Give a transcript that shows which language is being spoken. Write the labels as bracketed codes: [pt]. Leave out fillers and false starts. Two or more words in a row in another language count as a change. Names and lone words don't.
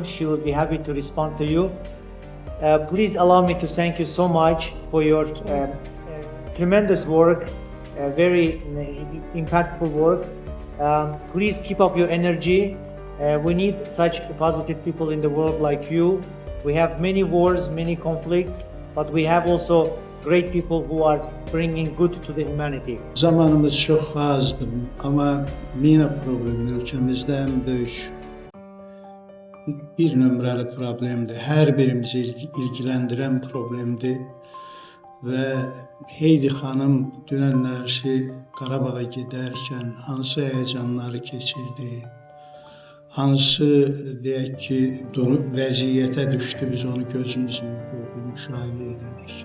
[en] She will be happy to respond to you. Please allow me to thank you so much for your tremendous work, very impactful work. Please keep up your energy. We need such positive people in the world like you. We have many wars, many conflicts, but we have also great people who are bringing good to the humanity. [az] Zamanımız çox azdır, amma Mina problemi ölkəmizdə ən böyük bir nömrəli problemdir. Hər birimizi ilgiləndirən problemdir. Və Heidi xanım dünənlərsi Qarabağa gedərkən hansı həyəcanları keçirdi, hansı deyək ki, vəziyyətə düşdü, biz onu gözümüzlə gördük, müşahidə edirik.